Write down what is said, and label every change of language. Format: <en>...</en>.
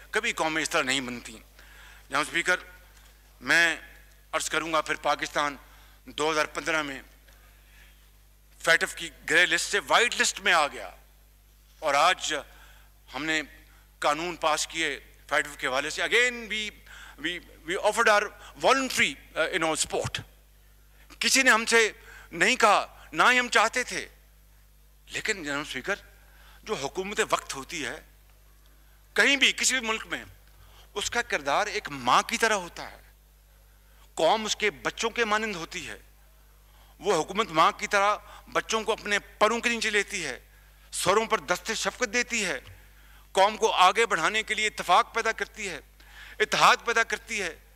<ur>کبھی قومیں اس طرح نہیں بنتی. جناب اسپیکر, میں عرض کروں گا پھر پاکستان 2015 میں فیٹف کی گرے لسٹ سے وائٹ لسٹ میں آ گیا, اور آج ہم نے قانون پاس کیے فیٹف کے حوالے سے.</ur> <en>Again we offered our voluntary support.</en> <ur>کسی نے ہم سے نہیں کہا, نہ ہی ہم چاہتے تھے. لیکن جناب اسپیکر, جو حکومت وقت ہوتی ہے کہیں بھی کسی بھی ملک میں, اس کا کردار ایک ماں کی طرح ہوتا ہے. قوم اس کے بچوں کے مانند ہوتی ہے. وہ حکومت ماں کی طرح بچوں کو اپنے پروں کے نیچے لیتی ہے, سروں پر دست شفقت دیتی ہے, قوم کو آگے بڑھانے کے لیے اتفاق پیدا کرتی ہے, اتحاد پیدا کرتی ہے.</ur>